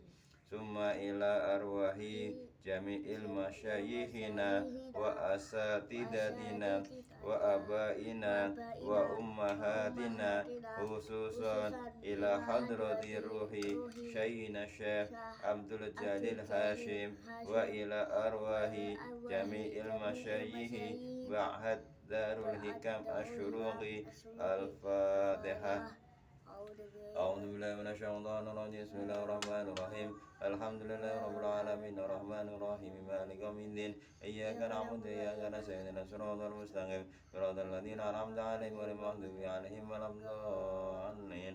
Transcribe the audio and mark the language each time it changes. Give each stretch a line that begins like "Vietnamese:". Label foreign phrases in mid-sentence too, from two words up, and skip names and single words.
Arabic: ثم إلى أرواح جميع مشايخنا وأساتذتنا وآبائنا وأمهاتنا، خصوصا إلى حضرة روح سيدنا شيخ عبد الجليل هاشم وإلى أرواح جميع المشايخ بعد دار الحكم الشروقي. Al-Fatihah. أعوذ بالله من الشيطان الرجيم. بسم الله الرحمن الرحيم. الحمد لله رب العالمين الرحمن الرحيم مالك يوم الدين. إياك نعبد وإياك نستعين اهدنا الصراط المستقيم صراط الذين أنعمت عليهم غير المغضوب عليهم ولا الضالين.